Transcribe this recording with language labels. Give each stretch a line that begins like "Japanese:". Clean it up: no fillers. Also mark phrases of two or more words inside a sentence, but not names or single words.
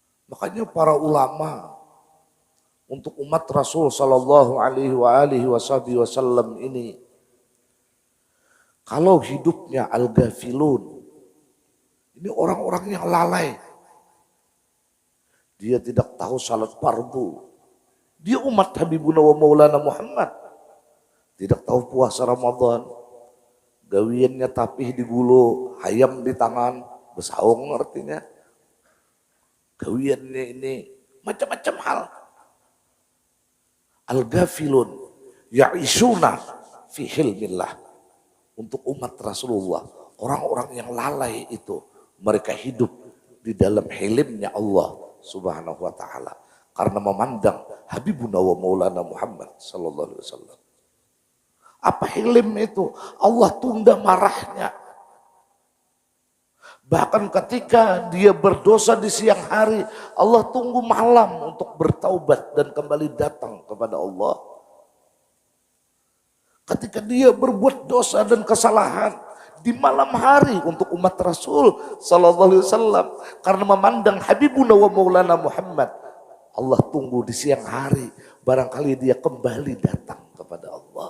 Indonesian: Makanya para ulama untuk umat Rasul
Arabic: sallallahu alaihi wasallam
Indonesian: ini, kalau hidupnya al-ghafilun, ini orang-orang yang lalai. Dia tidak tahu salat fardu. Dia umat
Arabic: Habibuna wa Maulana
Indonesian: Muhammad. Tidak tahu puasa Ramadan.
Banjar: Gawiannya tapih di gulu, hayam di tangan, besaung artinya. Gawiannya ini macam-macam hal.
Arabic: Al-ghafilun ya'isuna fi hilmillah.
Indonesian: Untuk umat Rasulullah, orang-orang yang lalai itu, mereka hidup di dalam hilimnya
Arabic: Allah Subhanahu wa taala
Indonesian: karena memandang
Arabic: Habibuna wa Maulana
Indonesian: Muhammad
Arabic: sallallahu alaihi wasallam.
Indonesian: Apa hilim itu? Allah tunda marahnya. Bahkan ketika dia berdosa di siang hari, Allah tunggu malam untuk bertaubat dan kembali datang kepada Allah. Ketika dia berbuat dosa dan kesalahan di malam hari untuk umat Rasul
Arabic: sallallahu alaihi wasallam
Indonesian: karena memandang
Arabic: Habibuna wa Maulana
Indonesian: Muhammad, Allah tunggu di siang hari, barangkali dia kembali datang kepada Allah.